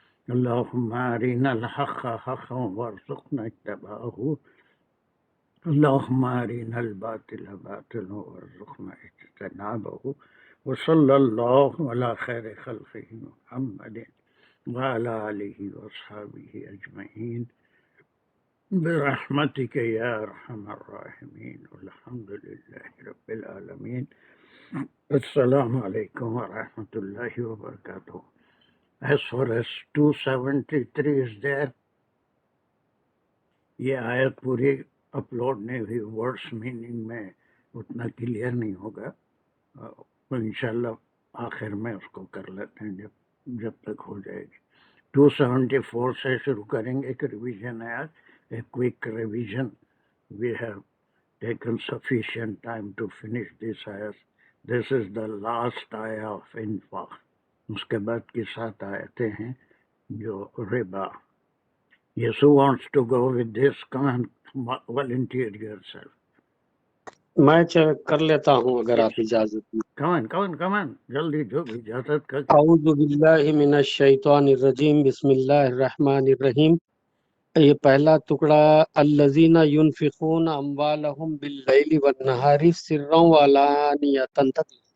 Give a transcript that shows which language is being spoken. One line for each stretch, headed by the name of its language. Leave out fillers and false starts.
Arabic: اللهم أرنا الحق حقا وارزقنا اتباعه اللهم أرنا الباطل باطلا وارزقنا اجتنابه وصلى الله على خير خلقه محمد وعلى آله وأصحابه أجمعين برحمتك يا أرحم الراحمين والحمد لله رب العالمين. السلام علیکم ورحمۃ اللہ وبرکاتہ.
English: As far as 273 is there,
Urdu: یہ آیت پوری اپلوڈ نہیں ہوئی، ورڈس میننگ میں اتنا کلیئر نہیں ہوگا، انشاءاللہ آخر میں اس کو کر لیتے ہیں جب تک ہو جائے گی. 274 سے شروع کریں گے. ایک ریویژن ہے آج،
English: a quick revision. We have taken sufficient time to finish this ayah. This is the last ayah of Infaq.
Urdu: اس کے بعد کی 7 آیتیں ہیں جو ربا.
English: Yes, who wants to go with this? Come on, volunteer yourself.
Urdu: میں کر لیتا ہوں اگر آپ اجازت دیں.
English: Come on.
Urdu: جلدی جو بھی اجازت کا.
Arabic: اعوذ باللہ من الشیطان الرجیم. بسم اللہ الرحمن الرحیم.
Urdu: یہ پہلا ٹکڑا
Arabic: الذین ينفقون اموالهم باللیل والنہار سرا وعلانیۃ
Urdu: تک.